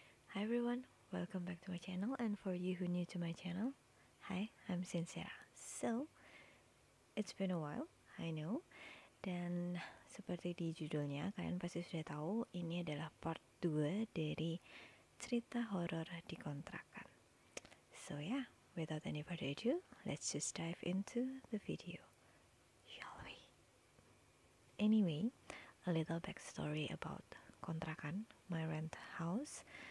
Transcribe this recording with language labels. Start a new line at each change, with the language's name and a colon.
English: Hi everyone, welcome back to my channel, and for you who new to my channel, hi, I'm Sincera. So, it's been a while, I know,
Indonesian: dan seperti di judulnya, kalian pasti sudah tahu ini adalah part 2 dari cerita horor di kontrakan.
English: So yeah, without any further ado, let's just dive into the video, shall we? Anyway, a little backstory about kontrakan, my rent house.